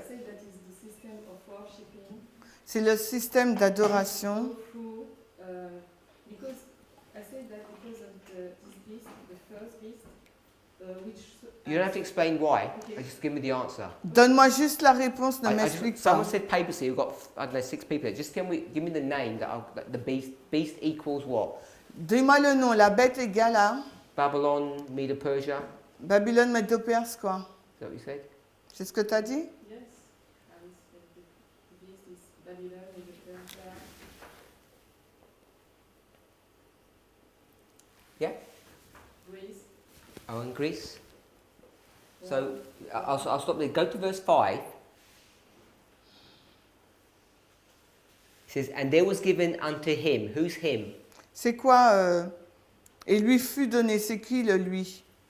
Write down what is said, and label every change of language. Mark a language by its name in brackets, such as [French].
[English] say that is the system of worshipping. [French] C'est le système d'adoration. [English] Through, because I say that because of this beast, the first beast, which. You don't have to explain why. Okay. Just give me the answer. [French] Donne-moi juste la réponse, ne m'explique pas. [English] Someone said papacy. We've got, I don't know, 6 people. Just give me the name that the beast. Beast equals what? [French] Dis-moi le nom, la bête égale à [English] Babylon, Medo-Persia. [French] Babylone, Médo-Perse, quoi. [English] Is that what you said? [French] C'est ce que tu as dit? [English] Yes, I will say the beast is Babylon and the Persia. Yeah. Greece. Oh, in Greece. So I'll stop there. Go to verse 5. It says, and there was given unto him. Who's him? [French] C'est quoi et lui fut donné, c'est qui le lui?